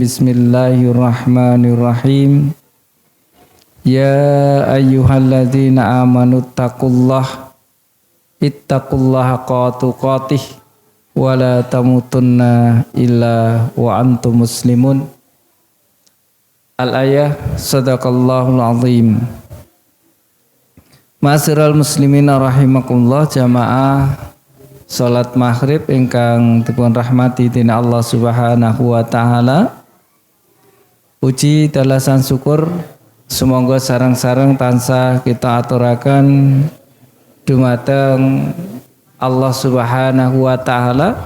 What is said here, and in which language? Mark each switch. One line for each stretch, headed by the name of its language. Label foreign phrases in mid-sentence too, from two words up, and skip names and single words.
Arabic: بسم الله الرحمن الرحيم. يا أيها الذين آمنوا اتقوا الله حق تقاته ولا تموتن إلا وأنتم مسلمون. الآية. صدق الله العظيم. معاشر المسلمين رحمكم الله,
Javanese: jamaah salat maghrib ingkang dipun rahmati dening Allah
Arabic: سبحانه وتعالى.
Javanese: Puji dalasan syukur sumangga sareng-sareng tansah kita aturaken dumateng Allah
Arabic: سبحانه وتعالى.